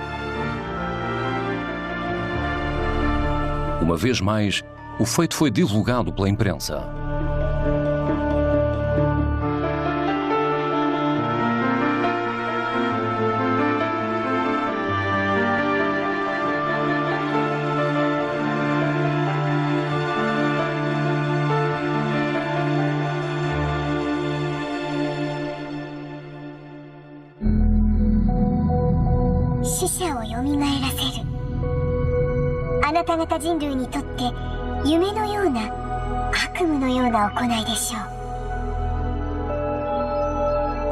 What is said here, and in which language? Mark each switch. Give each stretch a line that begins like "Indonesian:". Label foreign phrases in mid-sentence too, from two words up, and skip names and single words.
Portuguese: Uma vez mais, o feito foi divulgado pela imprensa.
Japanese: A なた方人類にとって夢のような悪夢のような行いでしょう。